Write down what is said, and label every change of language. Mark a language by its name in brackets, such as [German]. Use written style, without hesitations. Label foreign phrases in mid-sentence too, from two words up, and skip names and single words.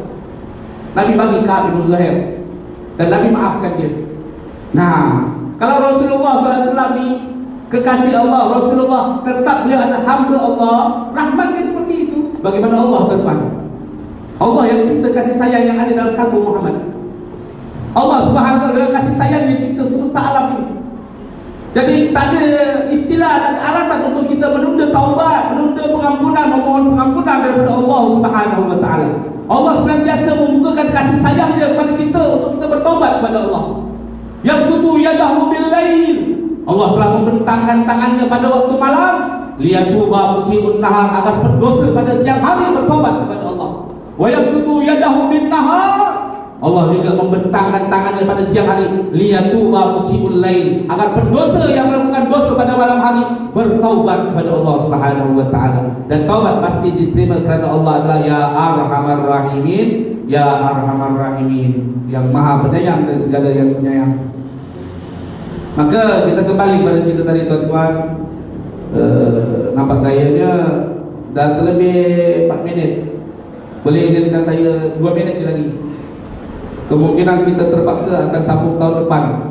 [Malay] Nabi bagi Ka'ab bin Zuhair dan Nabi maafkan dia. Nah, kalau Rasulullah SAW ni kekasih Allah, Rasulullah tetap beliau adalah hamba Allah, rahmat dia seperti itu. Bagaimana Allah, tuan-tuan? Allah yang cipta kasih sayang yang ada dalam kalbu Muhammad. [Arabic] الله سبحانه وتعالى [Malay] dengan kasih sayang yang cipta semesta alam ini. Jadi tak ada istilah, tak ada alasan untuk kita menunda taubat, menunda pengampunan, memohon pengampunan daripada [Arabic] الله سبحانه وتعالى. [Malay] Allah senantiasa membukakan kasih sayang dia kepada kita untuk kita bertaubat kepada Allah. [Arabic] يبسط يده بالليل, [Malay] Allah telah membentangkan tangannya pada waktu malam, [Arabic] ليتوب مسيء النهار, [Malay] agar pendosa pada siang hari bertaubat kepada Allah. [Arabic] ويبسط يده بالنهار, [Malay] Allah juga membentangkan tangannya pada siang hari, [Arabic] ليتوب مسيء الليل, [Malay] agar pendosa yang melakukan dosa pada malam hari bertaubat kepada [Arabic] الله سبحانه وتعالى. [Malay] Dan taubat pasti diterima kerana Allah adalah [Arabic] يا أرحم الراحمين, يا أرحم الراحمين, [Malay] yang maha penyayang dan segala yang penyayang. Maka kita kembali pada cerita tadi, tuan-tuan. Nampak gayanya dah terlebih 4 minit. Boleh izinkan saya 2 minit lagi. Kemungkinan kita terpaksa akan sambung tahun depan.